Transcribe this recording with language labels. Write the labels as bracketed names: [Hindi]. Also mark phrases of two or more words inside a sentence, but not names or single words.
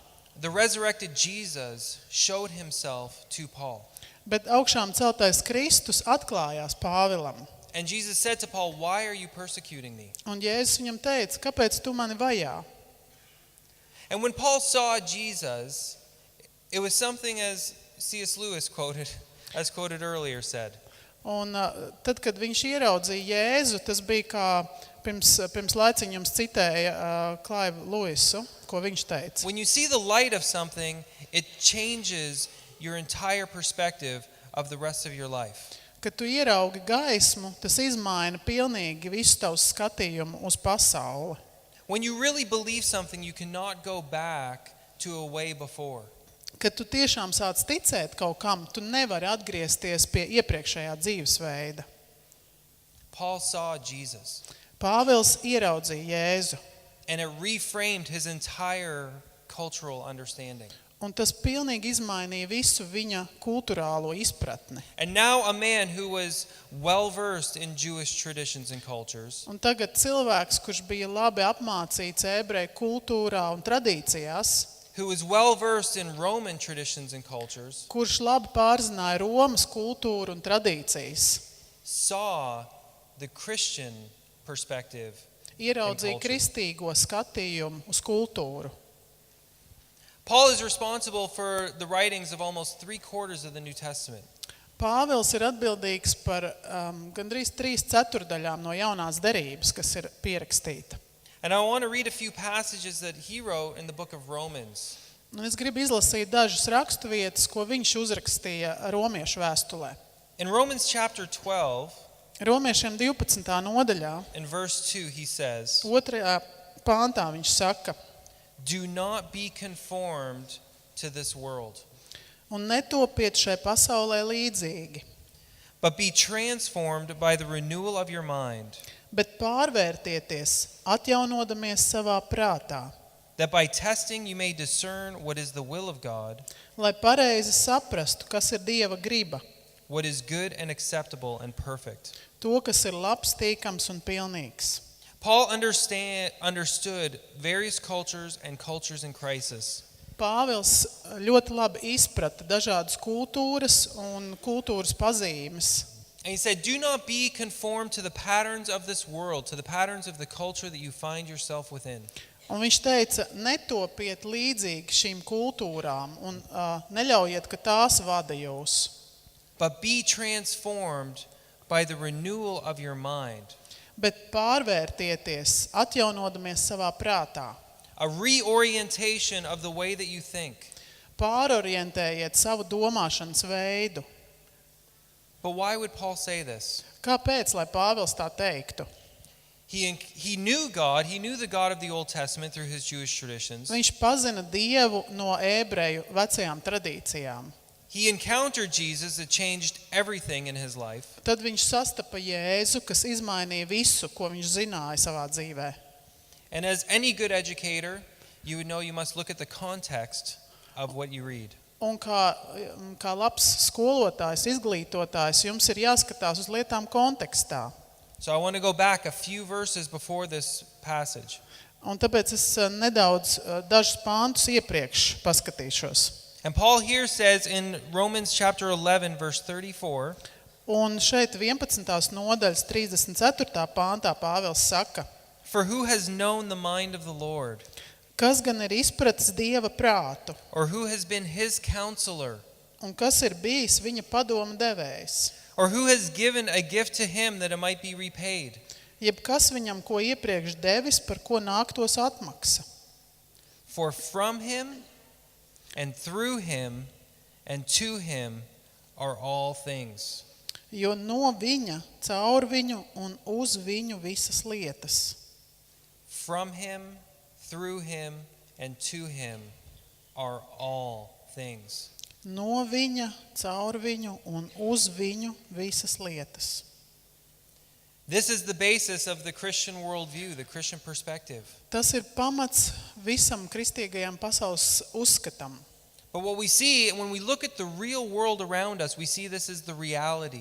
[English] The resurrected Jesus showed himself to Paul. [Latvian] Bet augšām celtais Kristus atklājās Pāvilam. [English] And Jesus said to Paul, "Why are you persecuting me?" [Latvian] Un Jēzus viņam teica, kāpēc tu mani vajā? [English] And when Paul saw Jesus, it was something as C.S. Lewis quoted earlier said. [Latvian] Un tad, kad viņš ieraudzīja Jēzu, tas bija kā pirms laiciņa jums citēja Klaivu Luisu, ko viņš teica. [English] When you see the light of something, it changes your entire perspective of the rest of your life. [Latvian] Kad tu ieraugi gaismu, tas izmaina pilnīgi visu tavu skatījumu uz pasauli. [English] When you really believe something, you cannot go back to a way before. [Latvian] Kad tu tiešām sāc ticēt kaut kam, tu nevari atgriezties pie iepriekšējā dzīvesveida. [English] Paul saw Jesus, [Latvian] Pāvils ieraudzīja Jēzu, [English] and it reframed his entire cultural understanding. [Latvian] un tas pilnīgi izmainīja visu viņa kulturālo izpratni. [English] And now a man who was well-versed in Jewish traditions and cultures, [Latvian] Un tagad cilvēks, kurš bija labi apmācīts ebreju kultūrā un tradīcijās, [English] who was well-versed in Roman traditions and cultures, [Latvian] kurš labi pārzināja Romas kultūru un tradīcijas, [English] saw the Christian perspective. [Latvian] ieraudzīja [English] culture. [Latvian] kristīgo skatījumu uz kultūru. [English] Paul is responsible for the writings of almost 3/4 of the New Testament. [Latvian] Pāvils ir atbildīgs par gandrīz 3/4 no jaunās derības, kas ir pierakstīta. [English] And I want to read a few passages that he wrote in the book of Romans. [Latvian] Un es gribu izlasīt dažas raksturvietas, ko viņš uzrakstīja Romiešu vēstulē. [English] In Romans chapter 12, [Latvian] Romiešiem 12. nodaļā, [English] in verse 2, he says, [Latvian] 2. pāntā viņš saka: [English] "Do not be conformed to this world, [Latvian] Un netopiet šai pasaulē līdzīgi, [English] but be transformed by the renewal of your mind, [Latvian] bet pārvērtieties, atjaunodamies savā prātā, [English] that by testing you may discern what is the will of God, [Latvian] lai pareizi saprastu, kas ir Dieva griba, [English] what is good and acceptable and perfect." [Latvian] to, kas ir labs, tīkams un pilnīgs. [English] Paul understood various cultures and cultures in crisis. [Latvian] Pāvils ļoti labi izprata dažādas kultūras un kultūras pazīmes. [English] And he said, "Do not be conformed to the patterns of this world, to the patterns of the culture that you find yourself within. [Latvian] Un viņš teica, netopiet līdzīgi šīm kultūrām un neļaujiet, ka tās vada jūs. [English] But be transformed by the renewal of your mind." [Latvian] Bet pārvērtieties, atjaunodamies savā prātā. [English] A reorientation of the way that you think. [Latvian] Pārorientējiet savu domāšanas veidu. [English] But why would Paul say this? [Latvian] Kāpēc, lai Pāvils tā teiktu? [English] He knew God, he knew the God of the Old Testament through his Jewish traditions. [Latvian] Viņš pazina Dievu no ebreju vecajām tradīcijām. [English] He encountered Jesus that changed everything in his life. [Latvian] Tad viņš sastapa Jēzu, kas izmainīja visu, ko viņš zināja savā dzīvē. [English] And as any good educator, you would know you must look at the context of what you read. [Latvian] Un kā labs skolotājs, izglītotājs, jums ir jāskatās uz lietām kontekstā. [English] So I want to go back a few verses before this passage. [Latvian] Un tāpēc es nedaudz dažus pāntus iepriekš paskatīšos. [English] And Paul here says in Romans chapter 11, verse 34, [Latvian] Un šeit 11. nodaļas 34. pāntā Pāvils saka, [English] "For who has known the mind of the Lord? [Latvian] kas gan ir izpratis Dieva prātu, [English] Or who has been his counselor? [Latvian] un kas ir bijis viņa padomu devējs, [English] Or who has given a gift to him that it might be repaid? [Latvian] jeb kas viņam ko iepriekš devis, par ko nāktos atmaksa. [English] For from him and through him and to him are all things." [Latvian] Jo no viņa, caur viņu un uz viņu visas lietas. [English] From him, through him, and to him are all things. [Latvian] No viņa, caur viņu un uz viņu visas lietas. [English] This is the basis of the Christian worldview, the Christian perspective. [Latvian] Tas ir pamats visam kristīgajam pasaules uzskatam. [English] But what we see, when we look at the real world around us, we see this is the reality.